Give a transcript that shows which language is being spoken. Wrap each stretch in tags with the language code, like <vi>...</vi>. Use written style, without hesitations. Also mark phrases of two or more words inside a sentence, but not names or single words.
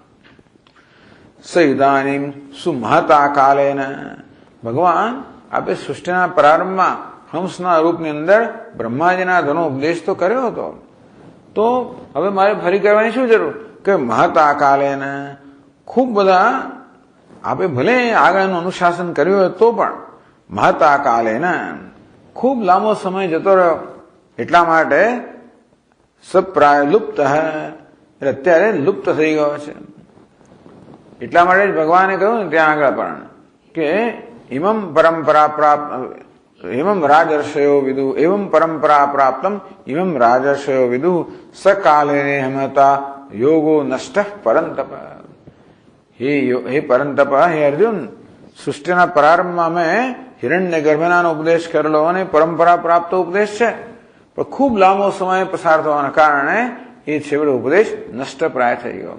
<sa>સ ઇદાનીમ સુમહતા કાલેન,</sa> <gu>ભગવાન આપે સૃષ્ટિના પ્રારંભમાં હંસના રૂપની અંદર બ્રહ્માજીના ધનો ઉપદેશ તો કર્યો હતો, તો હવે મારે ફરી કરવાની શું જરૂર કે</gu> <sa>મહતા કાલેન</sa> <gu>ખૂબ બધા આપે ભલે આગળનું અનુશાસન કર્યું હોય તો પણ</gu> <sa>મહતા કાલેન</sa> <gu>ખૂબ લાંબો સમય જતો રહ્યો. એટલા માટે સપ્રાય લુપ્ત, એટલે અત્યારે લુપ્ત થઈ ગયો છે. એટલા માટે જ ભગવાને કહ્યું ને ત્યાં આગળ પણ કે</gu> <sa>ઇમમ પરંપરા પ્રાપ્ત એવમ રાજર્ષયો વિદુ એવમ પરંપરા પ્રાપ્તમ ઇમમ રાજર્ષયો વિદુ સકાલે હેમતા યોગો નષ્ટ પરંતપ.</sa> <gu>હે પરંતપ, હે અર્જુન, સૃષ્ટિના પ્રારંભમાં મેં હિરણ્ય ગર્ભનાનો ઉપદેશ કરેલો અને પરંપરા પ્રાપ્ત ઉપદેશ છે, પણ ખૂબ લાંબો સમય પસાર થવાના કારણે એ છેવટે ઉપદેશ નષ્ટપ્રાય થઈ ગયો.</gu>